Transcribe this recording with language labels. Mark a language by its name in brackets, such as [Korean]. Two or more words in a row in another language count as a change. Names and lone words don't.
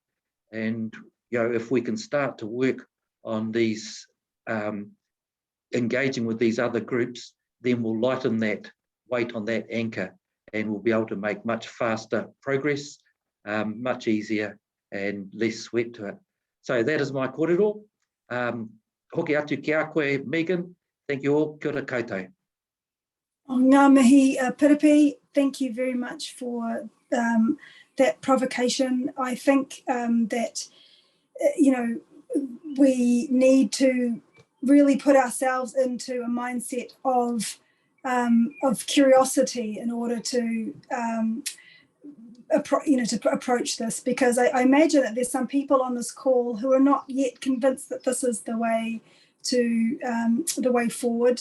[English] And if we can start to work on these, engaging with these other groups, then we'll lighten that weight on that anchor, and we'll be able to make much faster progress, much easier and less sweat to it. So that is my kōrero. [Māori] Hoki atu ki a koe, [English] Megan. Thank you all. [Māori] Kia ora koutou. Ngā mihi, Piripi, [English] thank you very much for that provocation. I think that, we need to really put ourselves into a mindset of curiosity in order to approach this, because I imagine that there's some people on this call who are not yet convinced that this is the way forward.